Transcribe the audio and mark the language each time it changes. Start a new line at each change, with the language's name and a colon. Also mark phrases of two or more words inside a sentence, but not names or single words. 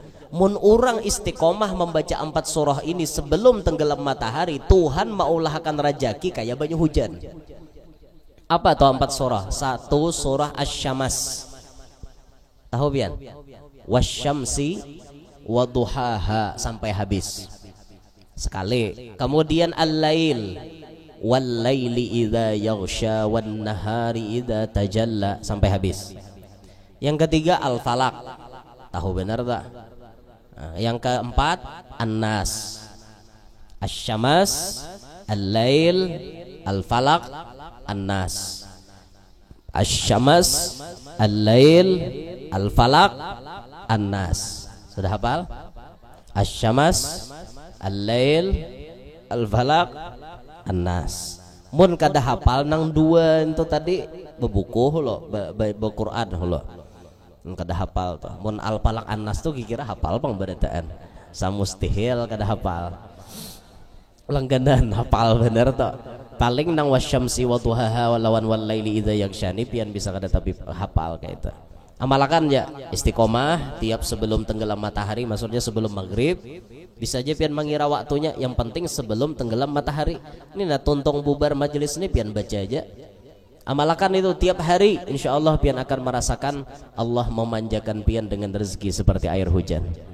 Banjar: Mun orang istiqomah membaca 4 surah ini sebelum tenggelam matahari, Tuhan maulahkan rajaki kayak banyak hujan. Apa tuh 4 surah? 1 surah Asy-Syams. Tahu pian?
Arabic: Wasyamsi waduhaha sampai habis.
Banjar: Sekali. Kemudian al-lail
Arabic: wal-laili idza yaghsha wan nahari idza tajalla
Banjar: sampai habis. Yang ketiga al-falaq. Tahu benar tak? Nah, yang keempat an-nas. Asy-syams, al-lail, al-falaq, an-nas. Asy-syams, al-lail, al-falaq, an-nas. Sudah hafal? Asy-syams, al-lail, al-falaq, an-nas. Mun kada hafal nang dua itu tadi bebuku lo, be-Quran lo. Kada hafal tuh. Mun al-falaq an-nas tuh kira hafal pang barataan. Samustihil kada hafal. Langganan hafal bener tuh. Paling nang
Arabic: wasyamsi waduhaha
Banjar: walawan
Arabic: wal-laili idza yaghshani
Banjar: pian bisa kada tapi hafal kayak itu. Amalkan ya istiqomah tiap sebelum tenggelam matahari, maksudnya sebelum maghrib. Bisa aja pian mengira waktunya, yang penting sebelum tenggelam matahari. Ini nah tuntung bubar majelis ini pian baca aja. Amalkan itu tiap hari,
Arabic: insya Allah
Banjar: pian akan merasakan Allah memanjakan pian dengan rezeki seperti air hujan.